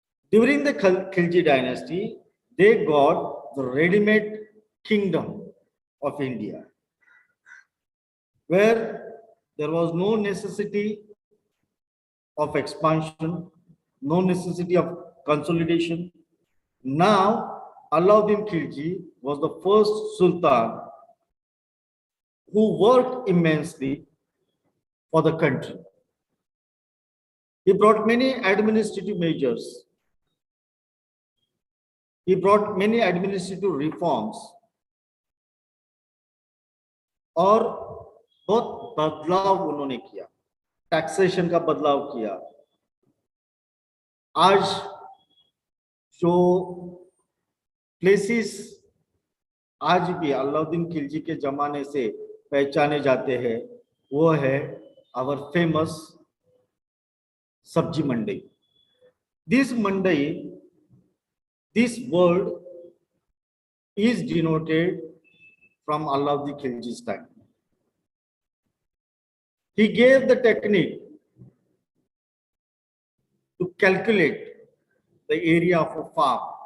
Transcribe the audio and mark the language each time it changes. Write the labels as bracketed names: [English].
[English] During the Khilji dynasty, they got the ready-made kingdom of India, where there was no necessity of expansion, no necessity of consolidation. Now, Alauddin Khilji was the first sultan who worked immensely for the country. He brought many administrative measures. He brought many administrative reforms [Hindi] और बहुत बदलाव उन्होंने किया, taxation का बदलाव किया. आज जो प्लेसेस आज भी अलाउद्दीन खिलजी के जमाने से पहचाने जाते हैं, वो है आवर फेमस सब्जी मंडी. [English] This mandi, this word is denoted from Alauddin Khilji's time. He gave the technique to calculate the area of a farm.